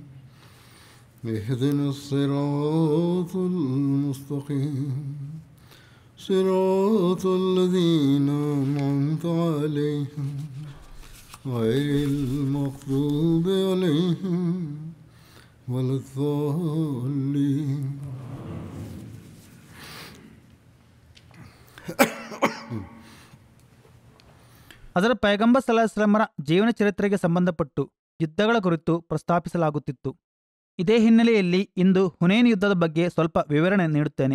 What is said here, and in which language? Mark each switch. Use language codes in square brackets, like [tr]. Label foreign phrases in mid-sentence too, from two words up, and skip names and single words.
[ar] اهدنا الصراط المستقيم صراط الذين أنعمت عليهم غير المغضوب عليهم ولا الضالين. [kn] ಅದರ ಪೈಗಂಬರ್ ಸಲಾಸ್ಲಮರ ಜೀವನ ಚರಿತ್ರೆಗೆ ಸಂಬಂಧಪಟ್ಟು ಯುದ್ಧಗಳ ಕುರಿತು ಪ್ರಸ್ತಾಪಿಸಲಾಗುತ್ತಿತ್ತು. ಇದೇ ಹಿನ್ನೆಲೆಯಲ್ಲಿ ಇಂದು ಹುನೇನ್ ಯುದ್ಧದ ಬಗ್ಗೆ ಸ್ವಲ್ಪ ವಿವರಣೆ ನೀಡುತ್ತೇನೆ.